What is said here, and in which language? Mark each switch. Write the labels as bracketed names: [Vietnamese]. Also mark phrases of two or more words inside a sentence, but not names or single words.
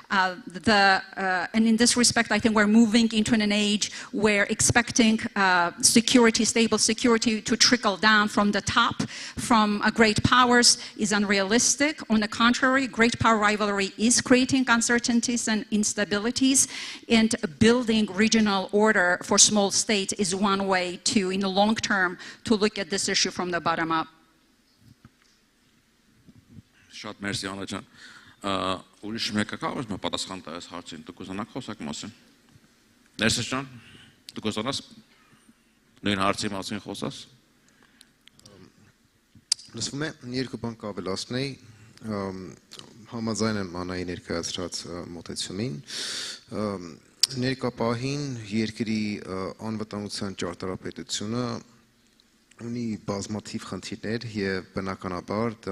[English] And in this respect, I think we're moving into an age where expecting stable security to trickle down from the top, from great powers, is unrealistic. On the contrary, great power rivalry is creating uncertainties and instabilities, and building regional order for small states is one way to, in the long term, to look at this issue from the bottom up. [Armenian] Շատ մերսի Աննա ջան։ Ուրիշ մեկը կա որ պատասխան տա այս հարցին, դուք ուզանաք խոսակ մասին։ Ներսես ջան, դուք ուզանաս նույն հարցի մասին խոսաս։ Լսվում է, երկու բան կավելացնեի, Համաձայն եմ Անայի ներկայացրած մոտեցումին։ Ներկապահին երկրի անվտանգության ճարտարապետությունը ունի բազմաթիվ խնդիրներ եւ բնականաբար դա